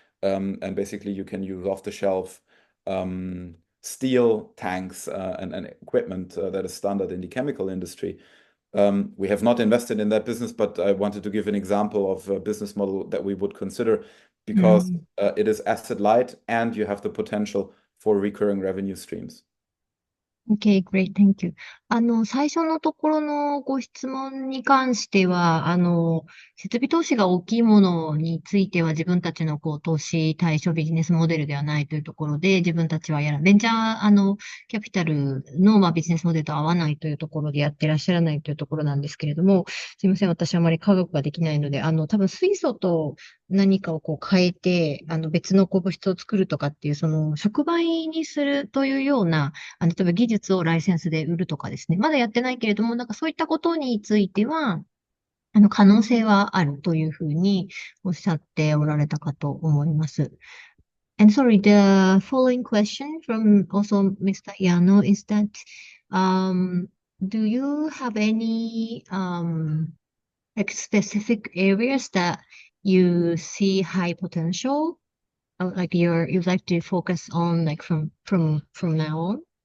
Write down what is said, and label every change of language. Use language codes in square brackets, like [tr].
[en] And basically you can use off-the-shelf steel tanks and equipment that is standard in the chemical industry. We have not invested in that business, but I wanted to give an example of a business model that we would consider because it is asset light and you have the potential for recurring revenue streams. Okay, great. Thank you. [ja] 最初のところのご質問に関しては、設備投資が大きいものについては自分たちの投資対象ビジネスモデルではないというところで、自分たちはベンチャー、キャピタルの、ビジネスモデルと合わないというところでやってらっしゃらないというところなんですけれども、すいません。私はあまり科学ができないので、多分水素と何かを変えて、別の物質を作るとかっていう、その、触媒にするというような、例えば技術をライセンスで売るとかですね。まだやってないけれども、なんかそういったことについては、可能性はあるというふうにおっしゃっておられたかと思います。 [en] And sorry, the following question from also Mr. Yano is that, do you have any, like specific areas that you see high potential, like you'd like to focus on, like from now on?